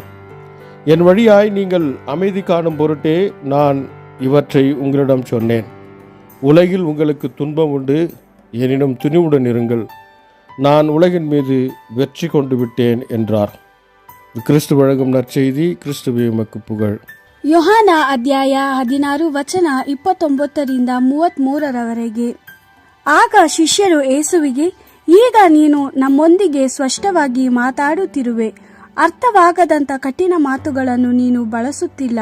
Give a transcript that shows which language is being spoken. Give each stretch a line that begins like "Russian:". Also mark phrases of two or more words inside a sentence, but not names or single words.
Tamil: என் வழியாய் நீங்கள் அமைதி காணும் பொருட்டே நான் இவற்றை உங்களிடம் சொன்னேன். உலகில் உங்களுக்கு துன்பம் உண்டு, எனினும் துணிவுடன் இருங்கள், நான் உலகின் மீது வெற்றி கொண்டு விட்டேன் என்றார். கிறிஸ்து வழங்கும் நற்செய்தி. கிறிஸ்துவே உமக்கு புகழ்.
Kannada: ಯೋಹಾನ ಅಧ್ಯಾಯ 16 ವಚನ 29ರಿಂದ 33ರವರೆಗೆ. ಆಗ ಶಿಷ್ಯರು ಯೇಸುವಿಗೆ, ಈಗ ನೀನು ನಮ್ಮೊಂದಿಗೆ ಸ್ಪಷ್ಟವಾಗಿ ಮಾತಾಡುತ್ತಿರುವೆ, ಅರ್ಥವಾಗದಂಥ ಕಠಿಣ ಮಾತುಗಳನ್ನು ನೀನು ಬಳಸುತ್ತಿಲ್ಲ.